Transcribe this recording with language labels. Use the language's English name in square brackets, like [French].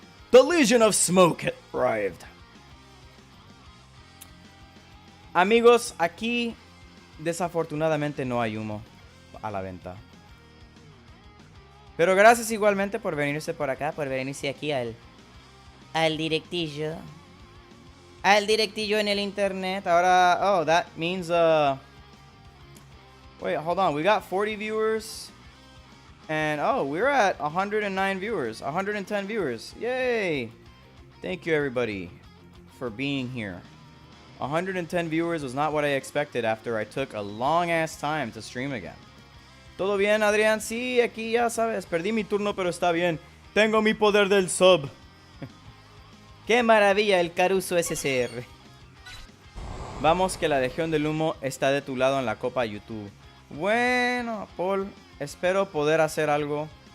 [English] The Legion of Smoke arrived. [Spanish] Amigos, aquí desafortunadamente no hay humo a la venta. Pero gracias igualmente por venirse por acá, por venirse aquí al directillo. Al directillo en el internet. [English] Ahora, oh, that means, wait, hold on. We got 40 viewers. And, oh, we're at 109 viewers. 110 viewers. Yay. Thank you, everybody, for being here. 110 viewers was not what I expected after I took a long-ass time to stream again. [Spanish] ¿Todo bien, Adrián? Sí, aquí ya sabes. Perdí mi turno, pero está bien. Tengo mi poder del sub. ¡Qué maravilla el Caruso SCR! Vamos que la Legión del Humo está de tu lado en la Copa YouTube. Bueno, Paul, espero poder hacer algo.